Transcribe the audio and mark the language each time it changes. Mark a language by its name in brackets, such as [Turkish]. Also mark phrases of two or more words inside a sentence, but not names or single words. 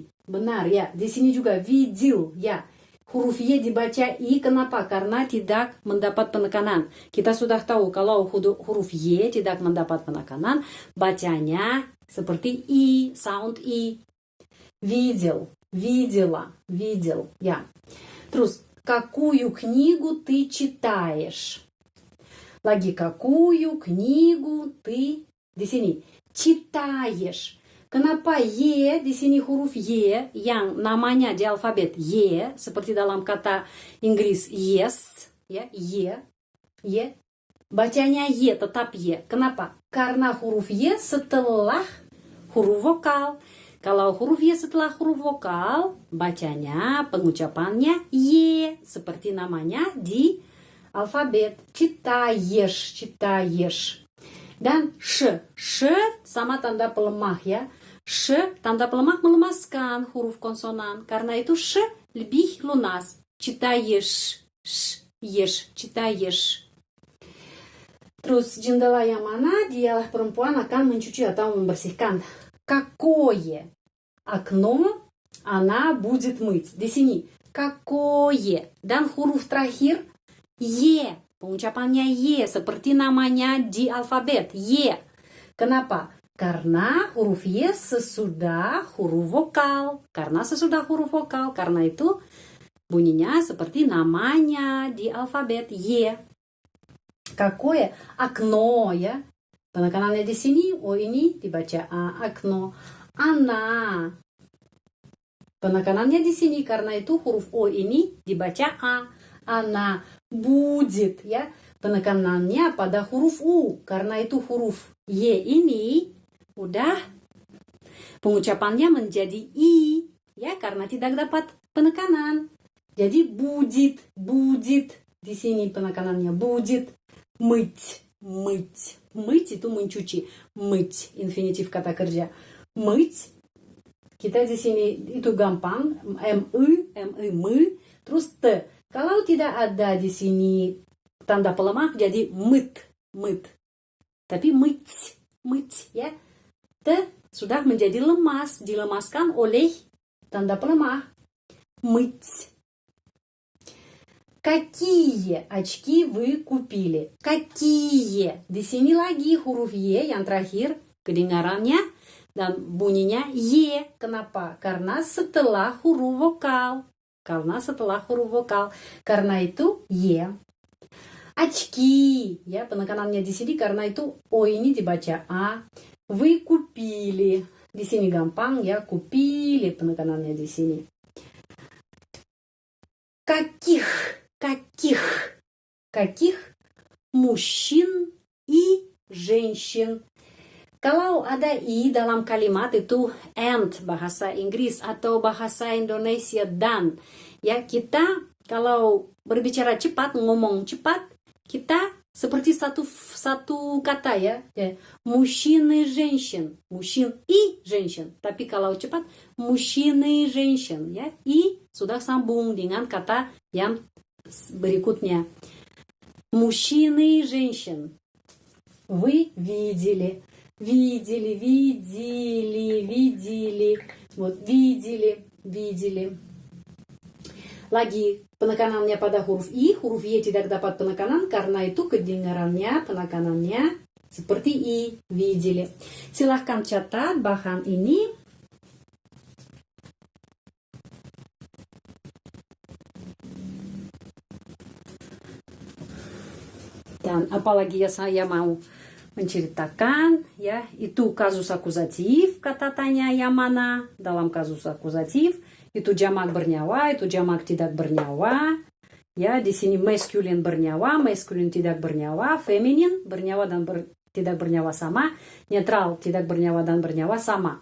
[Indonesian] Benar ya. Di sini juga видел ya. Huruf Y dibaca I, kenapa? Karena tidak mendapat penekanan. Kita sudah tahu kalau huruf Y tidak mendapat penekanan, bacanya seperti I, sound I. [Russian] Видела. [Indonesian] Ya. Terus, [Russian] какую книгу ты читаешь? Lagi, какую книгу ты, [Indonesian] di sini, читаешь. Kenapa Y di sini huruf Y yang namanya di alfabet Y seperti dalam kata Inggris yes ya, Y bacanya Y tetap Y. Kenapa? Karena huruf Y setelah huruf vokal. Kalau huruf Y setelah huruf vokal, bacanya pengucapannya Y seperti namanya di alfabet. Читаешь. Dan sh. Sh sama tanda pelemah ya. Sh tanda pelemah melemaskan huruf konsonan. Karena itu sh lebih lunas. [Russian] Читаешь. Sh, yesh, читаешь. [Indonesian] Terus jendela yang mana dialah perempuan akan mencuci atau membersihkan. [Russian] Какое окно она будет мыть? [Indonesian] Di sini. Какое. Dan huruf terakhir ye. Pengucapannya ye. Seperti namanya di alfabet. Ye. Kenapa? Karena huruf ye sesudah huruf vokal. Karena sesudah huruf vokal. Karena itu bunyinya seperti namanya di alfabet. Ye. [Russian] Какое окно [Indonesian] ya. Penekanannya di sini, o ini dibaca a, [Russian] окно. Она. [Indonesian] Penekanannya di sini karena itu huruf o ini dibaca a. [Russian] Она будет ya. [Indonesian] Penekanannya pada huruf u karena itu huruf y ini udah pengucapannya menjadi i ya karena tidak dapat penekanan. Jadi [Russian] будет, будет [Indonesian] di sini penekanannya будет. [Russian] Мыть, мыть. Мыть [Indonesian] itu mencuci. Мыть, infinitif kata kerja. Мыть. Kita di sini itu gampang. Мы. Terus te. Kalau tidak ada di sini tanda pelemah jadi [Russian] мыт, мыт. [Indonesian] Tapi [Russian] мыть, мыть [Indonesian] ya. Te sudah menjadi lemas, dilemaskan oleh tanda pelemah. [Russian] Мыть. Какие очки вы купили? Какие? [Indonesian] Di sini lagi huruf Y yang terakhir kedengarannya dan bunyinya Y. Kenapa? Karena setelah huruf vokal. Karena setelah huruf vokal. Karena itu Y. Очки. Ya, penekanannya di sini karena itu O ini dibaca A. [Russian] Вы купили. [Indonesian] Di sini gampang ya, купили penekanannya di sini. [Russian] Каких мужчин и женщин. [Indonesian] Kalau ada i dalam kalimat itu and bahasa Inggris atau bahasa Indonesia dan. Ya, kita kalau berbicara cepat, ngomong cepat, kita seperti satu kata ya. [Russian] Мужчины и женщин. Мужчин и женщин. [Indonesian] Tapi kalau cepat, [Russian] мужчины и женщин. [Indonesian] Ya, i sudah sambung dengan kata yang berikutnya. [Russian] Мужчины и женщин. Вы видели. Видели. Вот, видели. [Indonesian] Lagi penekanannya pada huruf I. Huruf Y tidak dapat penekanan karena itu kedengarannya penekanannya seperti I. [Russian] Видели. [Indonesian] Silahkan catat bahan ini. Dan apalagi ya saya mau menceritakan ya itu kasus akuzatif kata tanya yang mana dalam kasus akuzatif itu jamak bernyawa itu jamak tidak bernyawa ya di sini masculine bernyawa masculine tidak bernyawa feminin bernyawa dan tidak bernyawa sama netral tidak bernyawa dan bernyawa sama.